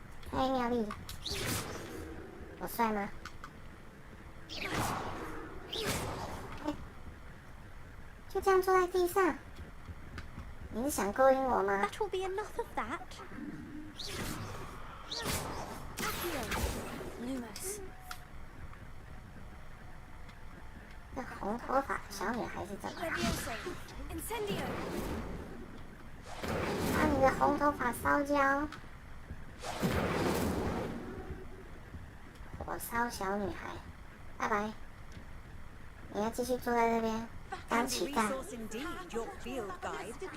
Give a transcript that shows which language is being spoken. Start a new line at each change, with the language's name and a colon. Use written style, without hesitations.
Chinese: 嘿，妙丽，我帅吗？就这样坐在地上，你是想勾引我吗？
English: That will be enough of that.
Latin: Lumos.
Chinese: 这红头发小女孩是怎么了？
Latin: Incendio.
Chinese: 把你的红头发烧焦！火烧小女孩，拜拜！你要继续坐在这边当乞丐。
English: Indeed, your field guide.